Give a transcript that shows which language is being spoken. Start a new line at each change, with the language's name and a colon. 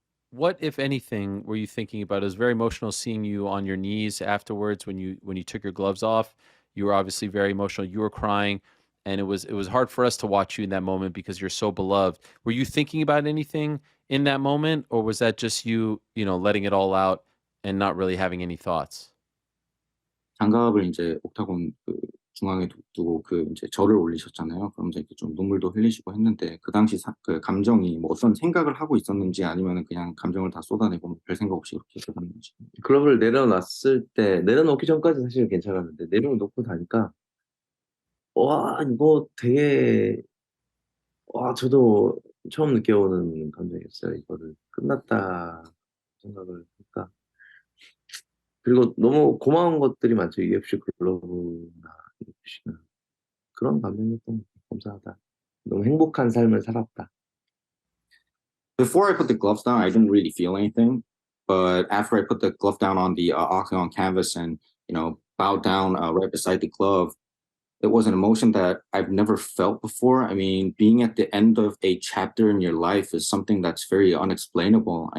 English: What, if anything, were you thinking about? It was very emotional seeing you on your knees afterwards when you took your gloves off. You were obviously very emotional. You were crying, and it was hard for us to watch you in that moment because you're so beloved. Were you thinking about anything in that moment, or was that just you, letting it all out and not really having any thoughts?
Korean: 장갑을 이제 옥타곤 중앙에 두고 이제 절을 올리셨잖아요. 그러면서 이렇게 좀 눈물도 흘리시고 했는데 그 당시 그 감정이 뭐 어떤 생각을 하고 있었는지 아니면은 그냥 감정을 다 쏟아내고 뭐별 생각 없이 그렇게 되었는지. 글러브를 내려놨을 때 내려놓기 전까지 사실 괜찮았는데 내려놓고 나니까 와 이거 되게 와 저도 처음 느껴보는 감정이었어요. 이거를 끝났다 생각을 하니까. 그리고 너무 고마운 것들이 많죠. UFC 글러브나 UFC나 그런 감정이었던 것 같아요. 감사하다. 너무 행복한 삶을 살았다.
English: Before I put the gloves down, I didn't really feel anything. But after I put the glove down on the octagon canvas and bowed down right beside the glove, it was an emotion that I've never felt before. I mean, being at the end of a chapter in your life is something that's very unexplainable.